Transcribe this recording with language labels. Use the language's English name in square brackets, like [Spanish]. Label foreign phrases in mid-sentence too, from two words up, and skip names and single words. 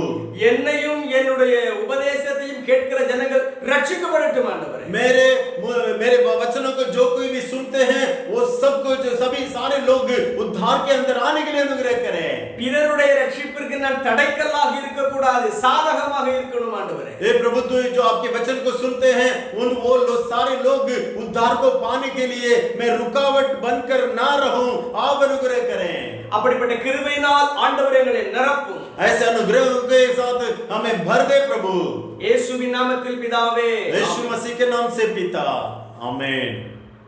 [Tamil] என்னையும் என்னுடைய உபதேசத்தையும் கேட்கிற ஜனங்கள் ரட்சிக்கப்படட்டும் ஆண்டவரே. [Hindi] मेरे वचनों को जो कोई भी सुनते हैं वो सबको सभी सारे लोग उद्धार के अंदर आने के लिए अनुग्रह करें. [Tamil] பிறருடைய ரட்சிப்பிற்கு நான் தடைக்கல்லாக இருக்க கூடாது, சாதகமாக இருக்கணும் ஆண்டவரே. [Hindi] हे प्रभु, तो जो आपके वचन को सुनते हैं वो सारे लोग उद्धार को पाने के लिए मैं रुकावट बनकर ना रहूं, आप अनुग्रह करें. [Tamil] அப்படிப்பட்ட கிருபையினால் ஆண்டவர் எங்களை நிரப்பும். [Hindi] ऐसे अनुग्रह के साथ हमें भर दे प्रभु. [Tamil] இயேசுவின் நாமத்தில் பிதாவே, [Hindi] यीशु मसीह के नाम से पिता, आमीन.